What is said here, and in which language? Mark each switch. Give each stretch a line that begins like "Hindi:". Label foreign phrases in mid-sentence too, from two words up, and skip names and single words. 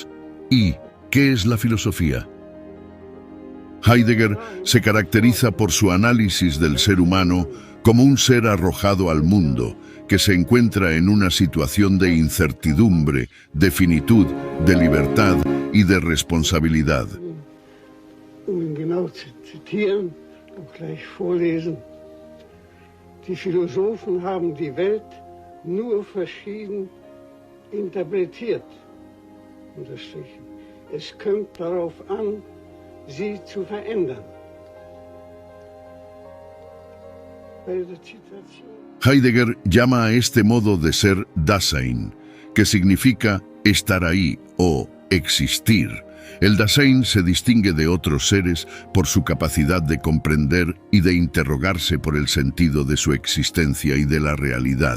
Spanish: ¿Y qué es la filosofía? Heidegger se caracteriza por su análisis del ser humano como un ser arrojado al mundo, que se encuentra en una situación de incertidumbre, de finitud, de libertad y de responsabilidad.
German: Genau zu zitieren und gleich vorlesen. Die Philosophen haben die Welt nur verschieden interpretiert, unterstrichen. Es kommt darauf an, sie zu verändern.
Spanish: Heidegger llama a este modo de ser Dasein, que significa estar ahí o existir. El Dasein se distingue de otros seres por su capacidad de comprender y de interrogarse por el sentido de su existencia y de la realidad.